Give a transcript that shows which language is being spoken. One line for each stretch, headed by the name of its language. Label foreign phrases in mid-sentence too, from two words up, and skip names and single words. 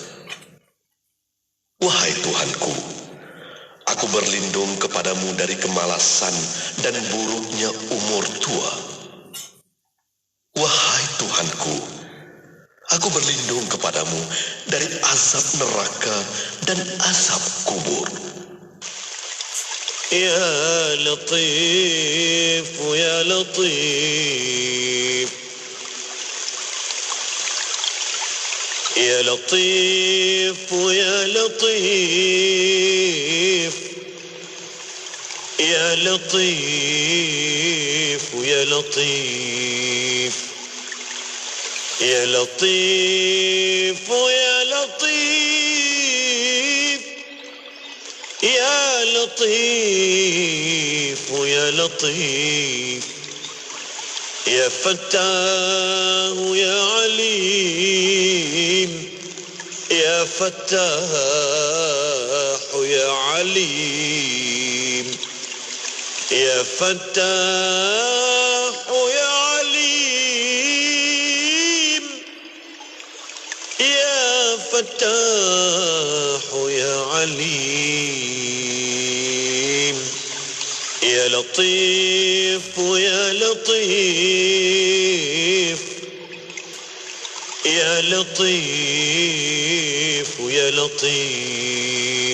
Indonesian: Wahai Tuhanku, aku berlindung kepadamu dari kemalasan dan buruknya umur tua. Wahai Tuhanku, aku berlindung kepadamu dari azab neraka dan azab kubur.
Arabic: يا لطيف يا لطيف يا لطيف يا لطيف يا لطيف يا لطيف يا لطيف يا لطيف يا لطيف لطيف يا لطيف يا فتاه يا عليم يا فتاح يا عليم يا فتاح يا عليم يا فتاح يا عليم يا لطيف يا لطيف يا لطيف يا لطيف.